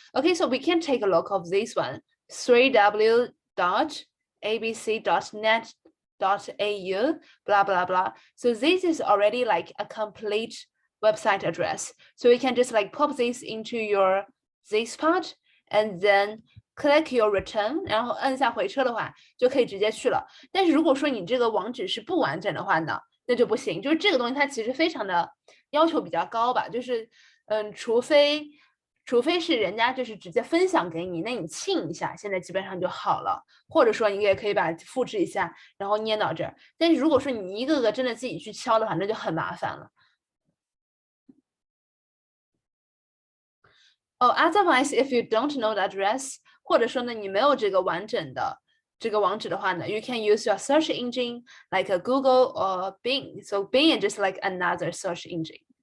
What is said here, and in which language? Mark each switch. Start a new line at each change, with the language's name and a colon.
English: Okay, so we can take a look of this one, 3w.abc.net.au, blah, blah, blah. So this is already like a complete website address. So we can just like pop this into this part and then click your return，
Chinese: 然后按下回车的话，就可以直接去了。但是如果说你这个网址是不完整的话呢，那就不行。就是这个东西它其实非常的要求比较高吧，就是除非是人家就是直接分享给你，那你清一下，现在基本上就好了。或者说你也可以把复制一下，然后捏到这儿。但是如果说你一个个真的自己去敲的话，那就很麻烦了。
English: Otherwise, if you don't know the address,
Chinese: 或者说呢，你没有这个完整的这个网址的话呢
English: you can use your search engine like a Google or Bing. So Bing is just like another search engine.